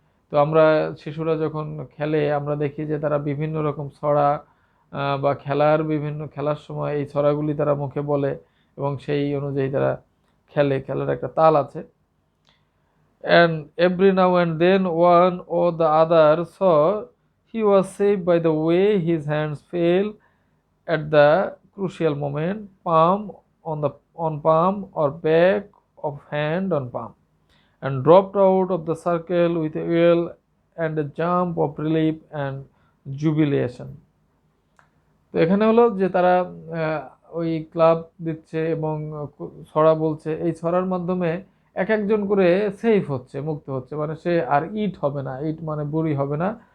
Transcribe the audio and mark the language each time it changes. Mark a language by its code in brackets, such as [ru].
[bn] তো আমরা শিশুরা যখন খেলে আমরা দেখি যে তারা বিভিন্ন রকম ছড়া বা খেলার সময় এই ছড়াগুলি তারা মুখে বলে এবং সেই অনুযায়ী তারা খেলার একটা তাল আছে। [en] And every now and then one or the other saw he was saved by the way his hands fell at the crucial moment, on palm or back of hand on palm, and dropped out of the circle with a yell and a jump of relief and jubilation. [bn] তো এখানে হলো যে তারা ওই club দিচ্ছে এবং ছড়া বলছে, এই ছড়ার মাধ্যমে এক একজন করে সেফ হচ্ছে, মুক্ত হচ্ছে, মানে সে আর ইট হবে না, ইট মানে বুড়ি হবে না।